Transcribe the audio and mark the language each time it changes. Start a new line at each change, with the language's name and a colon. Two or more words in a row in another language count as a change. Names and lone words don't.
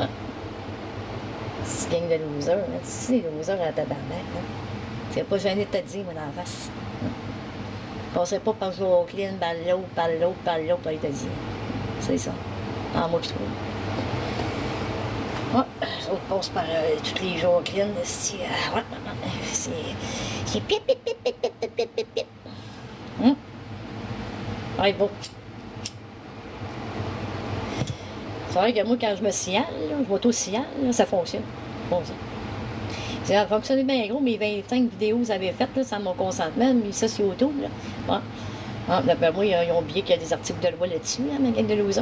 French: C'est gang de losers, hein. C'est des losers à tabarnak, hein. C'est pas gêné de te dire, moi, dans la face. Hein. Je passerai pas par Joaquin, par l'autre, pour aller te dire. C'est ça. Ah, moi, je trouve. Ouais, les autres passent par toutes les Joaquin, c'est... ouais, c'est pip, pip, pip, pip, pip, pip, pip, pip. Hum? Ouais, bon. C'est vrai que moi, quand je me signale, je m'auto-signale, ça fonctionne. Ça a fonctionné bien gros, mes 25 vidéos que vous avez faites, là, sans mon consentement, mis ça sur YouTube, là. Ouais. Ah, ben moi, ils ont oublié qu'il y a des articles de loi là-dessus, hein, ma gang de losers.